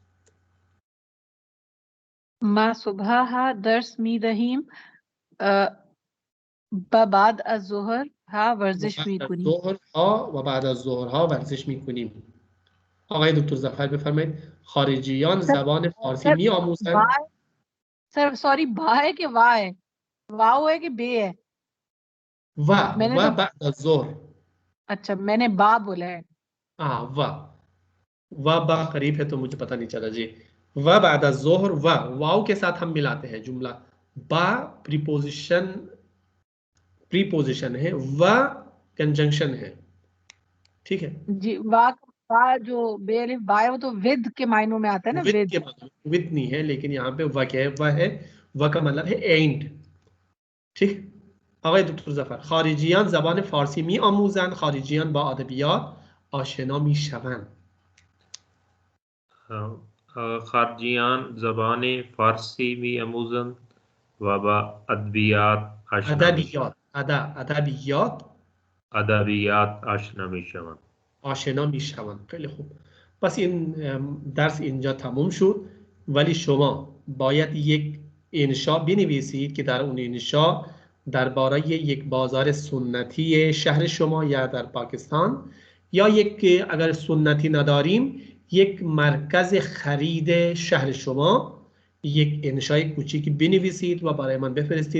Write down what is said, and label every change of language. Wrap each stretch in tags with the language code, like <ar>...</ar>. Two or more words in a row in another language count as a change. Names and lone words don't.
<fa>ما صبح ها درس می دهیم و بعد از ظهر ها ورزش می کنیم. و بعد از ظهرها ورزش می کنیم. آقای دکتر ظفر بفرمایید. خارجیان زبان فارسی می آموزند.</fa> <en>sir sorry</en> <ur>با ہے کہ وا ہے؟ واو ہے کہ بے ہے؟ मैंने व तो بعد ظہر. اچھا میں نے با بولا ہے. ہاں و با قریب ہے تو مجھے پتا نہیں چلا جی. و بعد ظہر و واؤ کے ساتھ ہم ملاتے ہیں جملہ. با پریپوزیشن ہے، و کنجنکشن ہے، ٹھیک ہے. جی وا جو بے الف با ہے وہ تو وِد کے معنوں میں آتا ہے نا, विद विद। کے مطلب وِد نہیں ہے، لیکن یہاں پہ و کیا ہے، و ہے، و کا مطلب ہے اینڈ، ٹھیک.</ur> <fa>آقای دکتر ظفر، خارجیان زبان فارسی می آموزند، خارجیان با ادبیات آشنا می شوند. خارجیان زبان فارسی می آموزند و ادبیات آشنا می شوند. ادبیات آشنا می شوند. آشنا می شوند. خیلی خوب. پس این درس اینجا تموم شد، ولی شما باید یک انشا بنویسید که در اون انشا درباره یک بازار سنتی شهر شما یا در پاکستان، یا یک اگر سنتی نداریم یک مرکز خرید شهر شما یک انشای کوچیکی بنویسید و برای من بفرستید.</fa>